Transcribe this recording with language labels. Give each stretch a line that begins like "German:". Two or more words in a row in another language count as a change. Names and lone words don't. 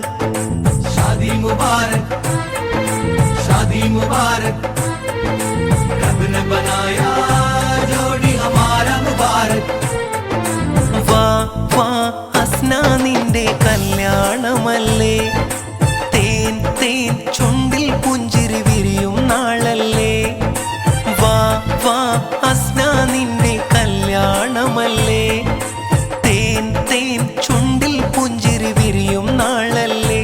Hindi: शादी मुबारक रब ने बनाया जोड़ी हमारा मुबारक.
Malayalam: വാ വാ ഹസ്നാ നിന്റെ കല്യാണമല്ലേ, തേൻ തേൻ ചുണ്ടിൽ പുഞ്ചിരി വിരിയും നാളല്ലേ. വാ വാ ഹസ്നാ നിന്റെ കല്യാണമല്ലേ, തേൻ തേൻ ചുണ്ടിൽ പുഞ്ചിരി വിരിയും നാളല്ലേ.